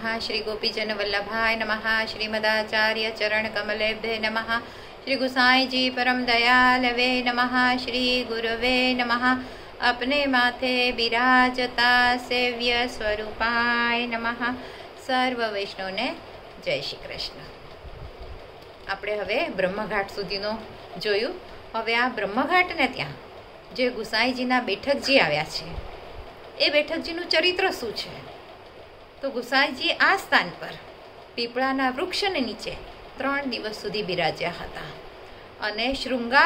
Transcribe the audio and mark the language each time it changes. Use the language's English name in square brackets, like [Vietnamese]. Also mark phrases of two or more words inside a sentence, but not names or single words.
[Sanskrit] श्री गोपीजन वल्लभाय नमः। श्रीमदाचार्य चरण कमलेभ्ये नमः। श्री गुसाई जी परम दयालवे नमः। श्री गुरुवे नमः। [Gujarati] અપને માથે બિરાજતા [Sanskrit] सेव्य स्वरूपाय नमः। [Gujarati] સર્વ વૈષ્ણવને જય શ્રી કૃષ્ણ। આપણે હવે બ્રહ્મઘાટ સુધીનો જોયું। હવે આ બ્રહ્મઘાટને ત્યાં જે ગુસાઈજીના બેઠકજી આવ્યા છે એ બેઠકજીનું ચરિત્ર શું છે? તો ગુસાઈજી આ સ્થાન પર પીપળાના વૃક્ષને નીચે 3 દિવસ સુધી બિરાજ્યા હતા અને શૃંગાર